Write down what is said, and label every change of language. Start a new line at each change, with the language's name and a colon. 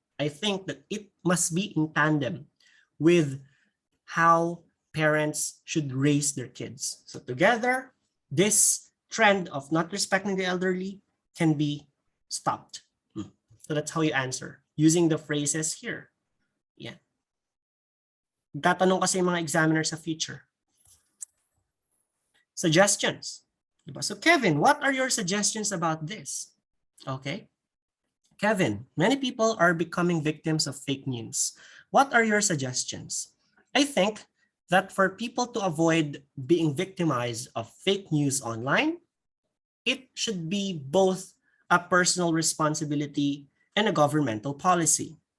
English: I think that it must be in tandem with how parents should raise their kids. So together, this trend of not respecting the elderly can be stopped. So that's how you answer, using the phrases here. Yeah.
Filipino: Tatanong kasi yung mga examiners sa future.
English: Suggestions. So Kevin, what are your suggestions about this? Okay. Kevin, many people are becoming victims of fake news. What are your suggestions? I think that for people to avoid being victimized of fake news online, it should be both a personal responsibility and a governmental policy.